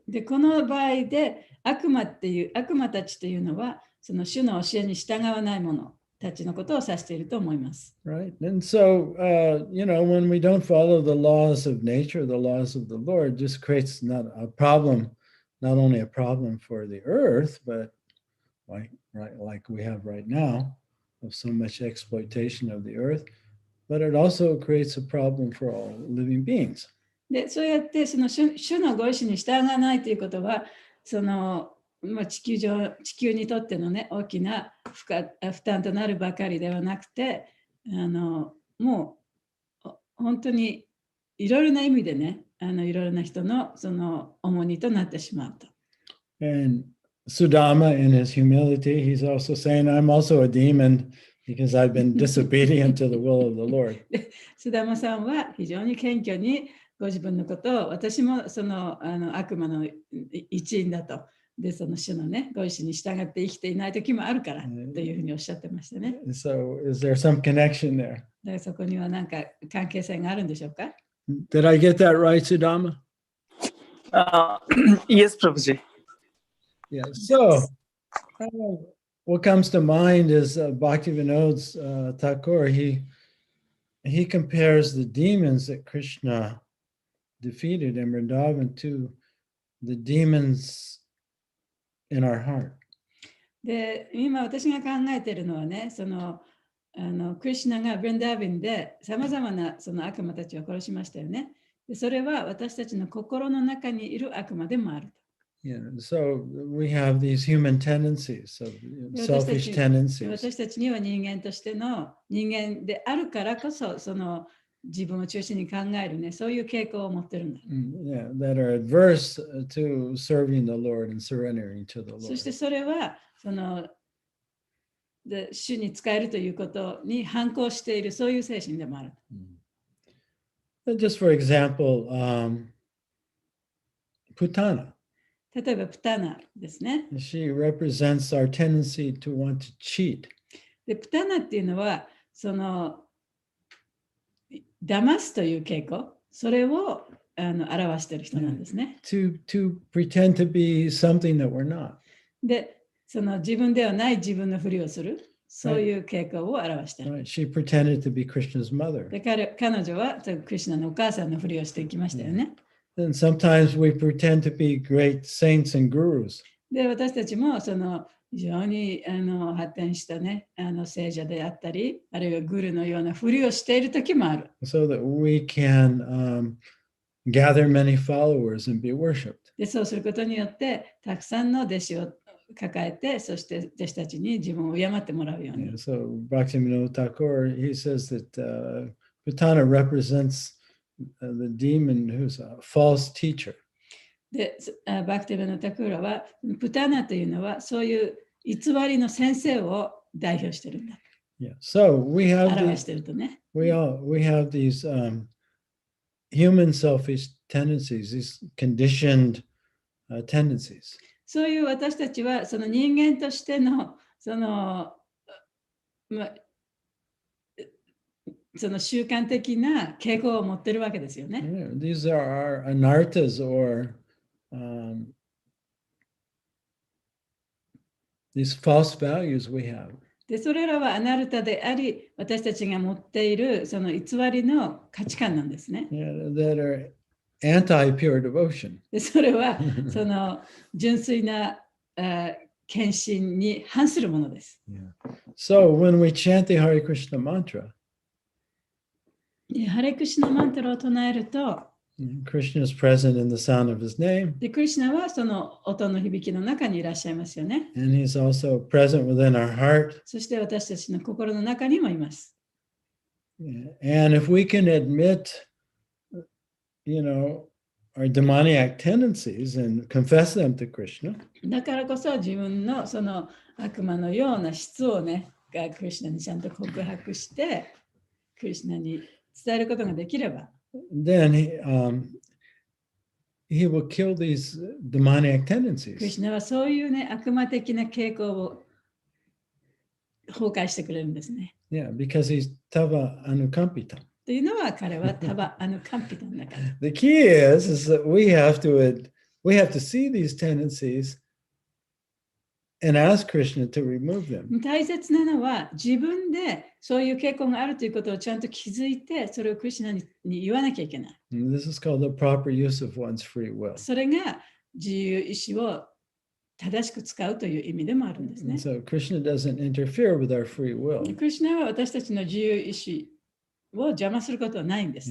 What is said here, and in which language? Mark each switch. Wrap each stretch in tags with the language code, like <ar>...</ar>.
<ja>で、この場合で悪魔たちというのはその主の教えに従わない者たちのことを指していると思います。</ja> <en>Right. And so, when we don't follow the laws of nature, the laws of the Lord, just creates not only a problem for the earth, but like we have right now, of so much exploitation of the earth, but it also creates a problem for all living beings.</en> <ja>で、そうやってその主のご意志に従わないということは、その地球にとってのね、大きな負担となるばかりではなくて、もう本当にいろいろな意味でね、いろいろな人のその重荷となってしまうと。</ja> <en>And Sudama, in his humility, he's also saying, I'm also a demon because I've been disobedient to the will of the Lord.</en> <ja>スダマさんは非常に謙虚にご自分のことを、私もその悪魔の一員だと。で、その主のね、ご意志に従って生きていない時もあるからというふうにおっしゃってましたね。</ja> <en>So, is there some connection there?</en> <ja>だからそこには何か関係性があるんでしょうか？</ja> <en>Did I get that right, Sudama? Yes, Prabhuji. Yeah. So, what comes to mind is Bhaktivinoda Thakur. He compares the demons that Krishna defeated in Vrindavan to the demons in our heart.</en> <ja>で、今私が考えているのはね、そのクリシュナがブリンダービンでさまざまなその悪魔たちを殺しましたよね。で、それは私たちの心の中にいる悪魔でもある。</ja> <en>Yeah, so we have these human tendencies, selfish tendencies.</en> <ja>私たちには人間としての人間であるからこそ、その自分を中心に考えるね、そういう傾向を持ってるんだ。</ja> <en>Yeah, that are adverse to serving the Lord and surrendering to the</en> <ja>そして</ja> <en>Lord.</en> <ja>それはで主に仕えるということに反抗しているそういう精神でもある。</ja> <en>Just for example, Putana.</en> <ja>例えばプタナですね。</ja> <en>She represents our tendency to want to cheat.</en> <ja>でプタナっていうのは騙すという傾向、それを表している人なんですね。</ja> <en>To pretend to be something that we're not.</en> <ja>で、自分ではない自分のふりをする、そういう傾向を表している。</ja> <en>Right? She pretended to be Krishna's mother.</en> <ja>で彼女はクリシュナのお母さんのふりをしていきましたよね。</ja> <en>And sometimes we pretend to be great saints and gurus.</en> <ja>で、私たちも非常に発展したね、聖者であったり、あるいはグルのようなふりをしている時もある。</ja> <en>So that we can gather many followers and be worshipped.</en> <ja>で、そうすることによって、たくさんの弟子を抱えて、そして弟子たちに自分を敬ってもらうように。</ja> <en>So Bhaktivinoda Thakur, he says that Putana represents the demon who's a false teacher.</en> <ja>で、バクティブのタクーラは、プタナというのは、そういう偽りの先生を代表してるんだ。</ja> <en>Yeah. So we have</en> <ja>表し</ja> <en>these,</en> <ja>てるとね。</ja> <en>we have these human selfish tendencies, these conditioned tendencies.</en> <ja>そういう私たちは、その人間としての、その習慣的な傾向を持ってるわけですよね。</ja> <en>Yeah, these are our anarthas or these false values we have.</en> <ja>で、それらはアナルタであり、私たちが持っているその偽りの価値観なんですね。</ja> <en>Yeah, that are anti-pure devotion.</en> <ja>で、それはその純粋な献身に反するものです。</ja> <en>Yeah. So when we chant the Hare Krishna mantra,</en> <ja>で、ハレクシュナマントラを唱えると、</ja> <en>Krishna is present in the sound of his name,</en> <ja>で、クリシュナはその音の響きの中にいらっしゃいますよね。</ja> <en>and he's also present within our heart.</en> <ja>そして私たちの心の中にもいます。</ja> <en>Yeah. And if we can admit, our demoniac tendencies and confess them to Krishna,</en> <ja>だからこそ自分のその悪魔のような質をね、クリシュナにちゃんと告白して、クリシュナに伝えることができれば、</ja> <en>then he will kill these demoniac</en> <ja>クリ</ja> <en>tendencies.</en> <ja>シュナはそういうね、悪魔的な傾向を崩壊してくれるんですね。</ja> <en>Yeah, because he's tava anukampita.</en> <ja>というのは彼はタバアヌカンピタンだから。</ja> <en>The key is that we have to see these tendencies and ask Krishna to remove them.</en> <ja>大切なのは自分でそういう傾向があるということをちゃんと気づいて、それをクリシュナに言わなきゃいけない。</ja> <en>And this is called the proper use of one's free will.</en> <ja>それが自由意志を正しく使うという意味でもあるんですね。</ja> <en>And so Krishna doesn't interfere with our free will.</en> <ja>クリシュナは私たちの自由意志を邪魔することはないんです。</ja>